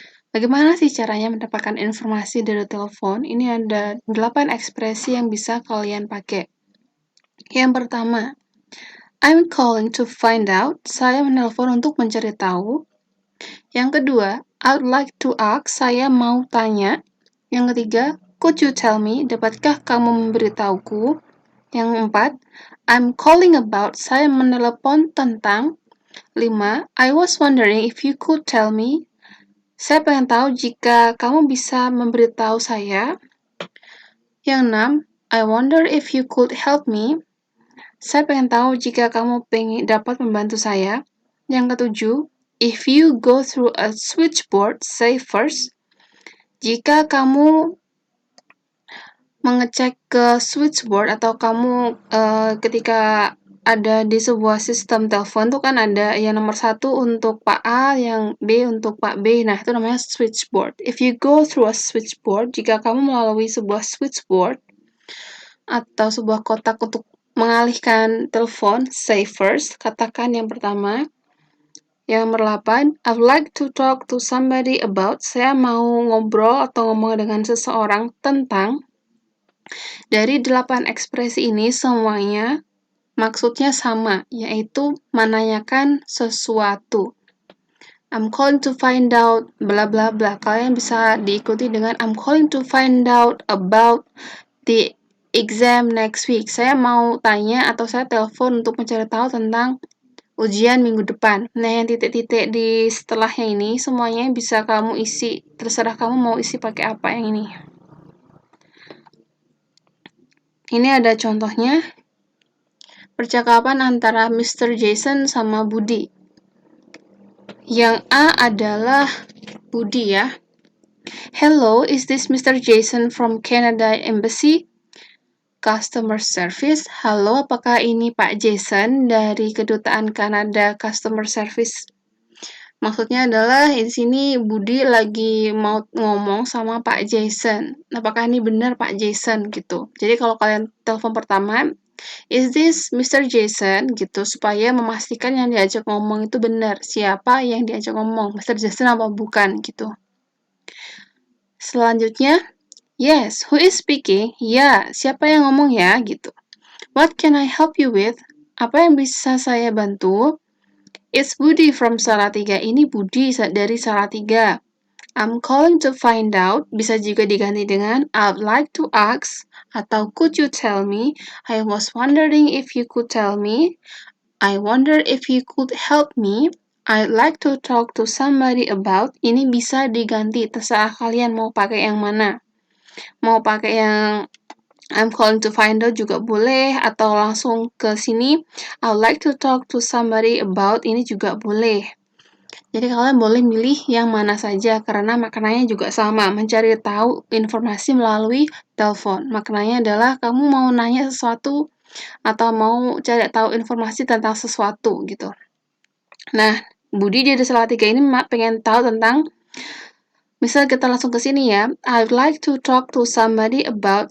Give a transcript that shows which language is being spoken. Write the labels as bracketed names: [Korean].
[Indonesian] Bagaimana sih caranya mendapatkan informasi dari telepon? Ini ada 8 ekspresi yang bisa kalian pakai. Yang pertama, [English] I'm calling to find out. [Indonesian] Saya menelpon untuk mencari tahu. Yang kedua, [English] I'd like to ask. [Indonesian] Saya mau tanya. Yang ketiga, [English] could you tell me? [Indonesian] Dapatkah kamu memberitahuku? Yang keempat, [English] I'm calling about. [Indonesian] Saya menelepon tentang. 5. [English] I was wondering if you could tell me. [Indonesian] Saya pengen tahu jika kamu bisa memberitahu saya. Yang 6. [English] I wonder if you could help me. [Indonesian] Saya pengen tahu jika kamu dapat membantu saya. Yang ketujuh, [English] if you go through a switchboard, say first. [Indonesian] Jika kamu mengecek ke switchboard atau kamu ketika ada di sebuah sistem telepon tuh kan ada yang nomor 1 untuk Pak A, yang B untuk Pak B. Nah, itu namanya switchboard. [English] If you go through a switchboard, [Indonesian] jika kamu melalui sebuah switchboard atau sebuah kotak untuk mengalihkan telepon, [English] say first, [Indonesian] katakan yang pertama. Yang nomor 8, [English] I'd like to talk to somebody about. [Indonesian] Saya mau ngobrol atau ngomong dengan seseorang tentang. Dari 8 ekspresi ini semuanya maksudnya sama, yaitu menanyakan sesuatu. [English] I'm calling to find out bla bla bla. [Indonesian] Kalian bisa diikuti dengan [English] I'm calling to find out about the exam next week. [Indonesian] Saya mau tanya atau saya telepon untuk mencari tahu tentang ujian minggu depan. Nah, yang titik-titik di setelahnya ini semuanya bisa kamu isi, terserah kamu mau isi pakai apa yang ini. Ini ada contohnya. Percakapan antara Mr. Jason sama Budi. Yang A adalah Budi ya. [English] Hello, is this Mr. Jason from Canada Embassy? Customer Service. [Indonesian] Halo, apakah ini Pak Jason dari Kedutaan Kanada Customer Service? Maksudnya adalah di sini Budi lagi mau ngomong sama Pak Jason. Apakah ini benar Pak Jason gitu. Jadi kalau kalian telepon pertama, is this Mr. Jason gitu, supaya memastikan yang diajak ngomong itu benar. Siapa yang diajak ngomong, Mr. Jason apa bukan gitu. [English] Selanjutnya, yes, who is speaking? [Indonesian] Ya, siapa yang ngomong ya gitu. [English] What can I help you with? [Indonesian] Apa yang bisa saya bantu? [English] It's Budi from Salatiga. [Indonesian] Ini Budi dari Salatiga. [English] I'm calling to find out. [Indonesian] Bisa juga diganti dengan [English] I'd like to ask atau could you tell me? I was wondering if you could tell me. I wonder if you could help me. I'd like to talk to somebody about. [Indonesian] Ini bisa diganti, terserah kalian mau pakai yang mana. Mau pakai yang [English] I'm calling to find out [Indonesian] juga boleh, atau langsung ke sini [English] I'd like to talk to somebody about, [Indonesian] ini juga boleh. Jadi kalian boleh milih yang mana saja karena maknanya juga sama, mencari tahu informasi melalui telepon. Maknanya adalah kamu mau nanya sesuatu atau mau cari tahu informasi tentang sesuatu gitu. Nah, Budi dari Salatiga ini pengen tahu tentang, misal kita langsung ke sini ya. [English] I'd like to talk to somebody about.